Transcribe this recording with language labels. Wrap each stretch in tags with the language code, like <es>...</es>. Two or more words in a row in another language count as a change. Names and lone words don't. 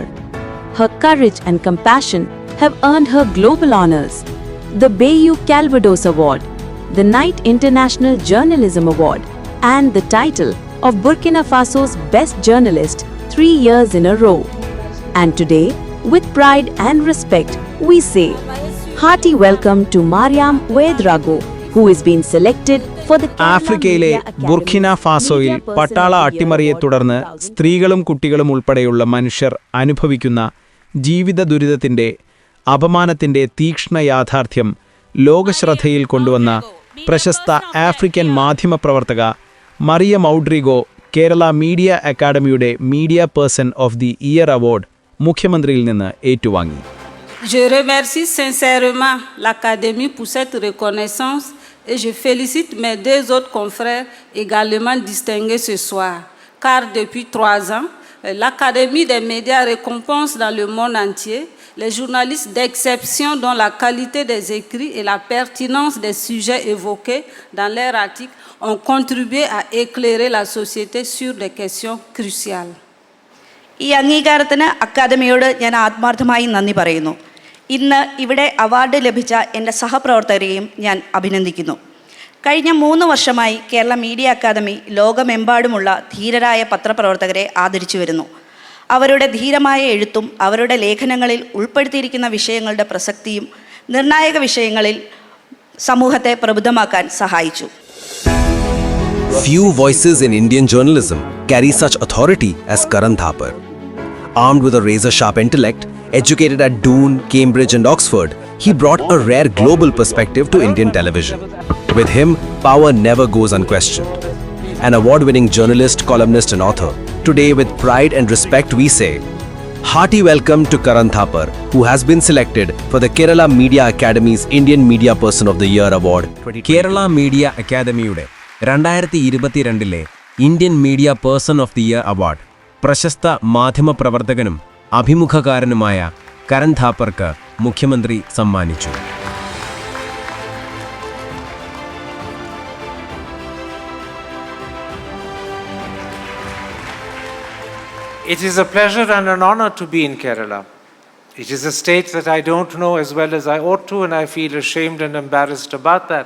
<en>Her courage and compassion have earned her global honors: the Bayou Calvados Award, the Knight International Journalism Award, and the title of Burkina Faso's Best Journalist 3 years in a row. And today, with pride and respect, we say, hearty welcome to Mariam Ouedraogo, who has been selected for the Kerala</en> <ml>ആഫ്രിക്കയിലെ</ml> <en>Media Academy</en> <ml>ബുർക്കിന ഫാസോയിൽ</ml> <en>Media Person</en> <ml>പട്ടാള</ml> <en>of the</en> <ml>അട്ടിമറിയെ</ml> <en>Year</en> <ml>തുടർന്ന്</ml> <en>2000.</en> <ml>സ്ത്രീകളും കുട്ടികളും ഉൾപ്പെടെയുള്ള മനുഷ്യർ അനുഭവിക്കുന്ന ജീവിത ദുരിതത്തിന്റെ അപമാനത്തിന്റെ തീക്ഷ്ണ യാഥാർത്ഥ്യം ലോകശ്രദ്ധയിൽ കൊണ്ടുവന്ന പ്രശസ്ത ആഫ്രിക്കൻ മാധ്യമപ്രവർത്തക മറിയ മൗഡ്രിഗോ കേരള മീഡിയ അക്കാദമിയുടെ മീഡിയ പേഴ്സൺ ഓഫ് ദി ഇയർ അവാർഡ് മുഖ്യമന്ത്രിയിൽ നിന്ന് ഏറ്റുവാങ്ങി.</ml> <fr>Je remercie sincèrement l'Académie pour cette reconnaissance et je félicite mes 2 autres confrères également distingués ce soir. Car depuis 3 ans, l'Académie des médias récompense dans le monde entier les journalistes d'exception dont la qualité des écrits et la pertinence des sujets évoqués dans leurs articles ont contribué à éclairer la société sur des questions cruciales.</fr> <ml>ഈ അംഗീകാരത്തിന് അക്കാദമിയോട് ഞാൻ ആത്മാർത്ഥമായി നന്ദി പറയുന്നു. ഇന്ന് ഇവിടെ അവാർഡ് ലഭിച്ച എൻ്റെ സഹപ്രവർത്തകരെയും ഞാൻ അഭിനന്ദിക്കുന്നു. കഴിഞ്ഞ 3 വർഷമായി കേരള മീഡിയ അക്കാദമി ലോകമെമ്പാടുമുള്ള ധീരരായ പത്രപ്രവർത്തകരെ ആദരിച്ചു വരുന്നു. അവരുടെ ധീരമായ എഴുത്തും അവരുടെ ലേഖനങ്ങളിൽ ഉൾപ്പെടുത്തിയിരിക്കുന്ന വിഷയങ്ങളുടെ പ്രസക്തിയും നിർണായക വിഷയങ്ങളിൽ സമൂഹത്തെ പ്രബുദ്ധമാക്കാൻ സഹായിച്ചു.</ml> <en>Few voices in Indian journalism carry such authority as Karan Thapar. Armed with a razor-sharp intellect, educated at Doon, Cambridge and Oxford, he brought a rare global perspective to Indian television. With him, power never goes unquestioned. An award-winning journalist, columnist and author, today with pride and respect we say, hearty welcome to Karan Thapar, who has been selected for the Kerala Media Academy's Indian Media Person of the Year Award.</en> <ml>കേരള മീഡിയ അക്കാദമിയുടെ 2022 ഇന്ത്യൻ മീഡിയ പേഴ്സൺ ഓഫ് ദി ഇയർ അവാർഡ് പ്രശസ്ത മാധ്യമപ്രവർത്തകനും അഭിമുഖകാരനുമായ കരൺ ഥാപ്പർക്ക് മുഖ്യമന്ത്രി സമ്മാനിച്ചു.</ml> <en>It is a pleasure and an honor to be in Kerala. It is a state that I don't know as well as I ought to, and I feel ashamed and embarrassed about that.</en>